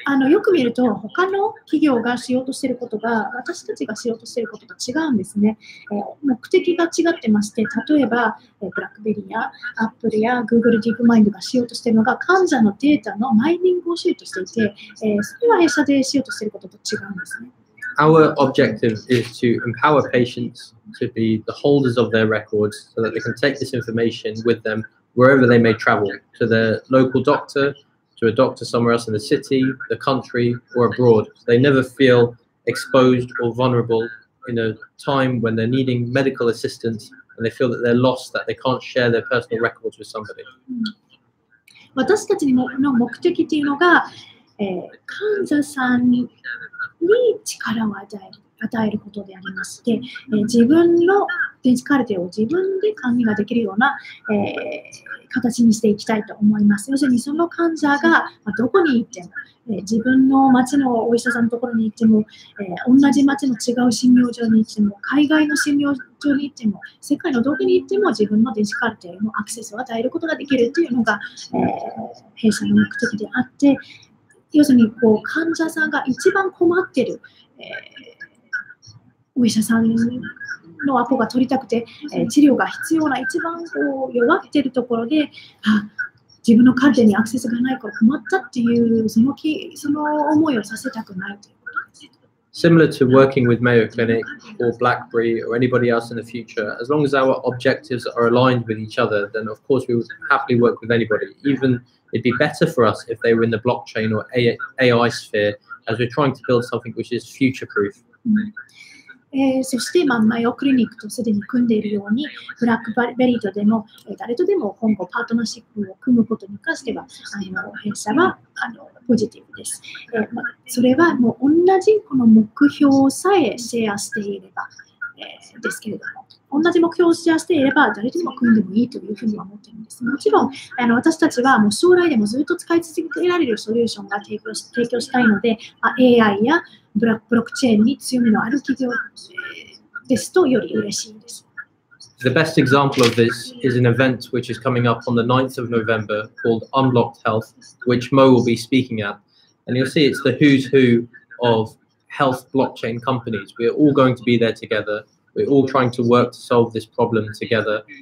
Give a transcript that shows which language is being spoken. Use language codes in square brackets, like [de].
[ja] よく見ると他の企業がしようとしていることが私たちがしようとしていることと違うんですね。目的が違ってまして、例えばブラックベリーやアップルや Google ディープマインドがしようとしているのが患者のデータのマイニングをしようとしていて、それは弊社でしようとしていることと違うんですね。 [en] Our objective is to empower patients to be the holders of their records so that they can take this information with them wherever they may travel, to their local doctor, to a doctor somewhere else in the city, the country, or abroad. So they never feel exposed or vulnerable in a time when they're needing medical assistance and they feel that they're lost, that they can't share their personal records with somebody. [ja] 私たちの目的というのが、患者さんに力を与えることでありまして、自分の電子カルテを自分で管理ができるような、形にしていきたいと思います。要するにその患者がどこに行っても、自分の町のお医者さんのところに行っても、同じ町の違う診療所に行っても、海外の診療所に行っても、世界のどこに行っても自分の電子カルテへのアクセスを与えることができるというのが、弊社の目的であって、要するに患者さんが一番困っている、お医者さんのアポが取りたくて、治療が必要な一番弱っているところで、自分のカルテにアクセスがないから困ったっていうその思いをさせたくないということです。 [en] Similar to working with Mayo Clinic or BlackBerry or anybody else in the future, as long as our objectives are aligned with each other, then of course we would happily work with anybody. Even it'd be better for us if they were in the blockchain or AI sphere, as we're trying to build something which is future-proof. [ja] そして、マイオクリニックとすでに組んでいるように、ブラックベリーとでも、誰とでも今後パートナーシップを組むことに関しては、弊社はポジティブです。それはもう同じこの目標さえシェアしていれば、ですけれども、同じ目標をシェアしていれば、誰とでも組んでもいいというふうには思っているんです。もちろん、私たちはもう将来でもずっと使い続けられるソリューションが提供したいので、AI やブロックチェーンに強みのある企業ですとより嬉しいです。 [en] The best example of this is an event which is coming up on the 9th of November called Unlocked Health, which Mo will be speaking at. And you'll see it's the who's who of health blockchain companies. We're all going to be there together. We're all trying to work to solve this problem together.